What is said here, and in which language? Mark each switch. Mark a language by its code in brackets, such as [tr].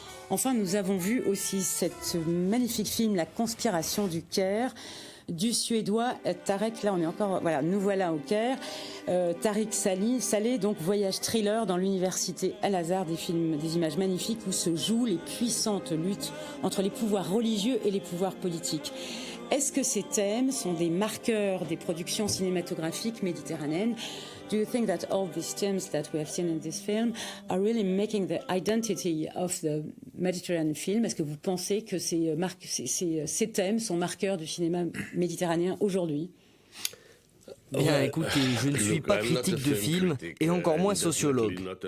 [fr] Enfin, nous avons vu aussi cette magnifique film La Conspiration du Caire du Suédois Tarek, là on est encore, voilà, nous voilà au Caire, Tariq Saleh, donc voyage thriller dans l'université Al-Azhar, des images magnifiques où se jouent les puissantes luttes entre les pouvoirs religieux et les pouvoirs politiques. Est-ce que ces thèmes sont des marqueurs des productions cinématographiques méditerranéennes? [en] Do you think that all these themes that we have seen in this film are really making the identity of the Mediterranean film? [fr] Est-ce que vous pensez que ces thèmes sont marqueurs du cinéma méditerranéen aujourd'hui? Bien, écoutez, je ne suis pas critique de film et encore moins sociologue.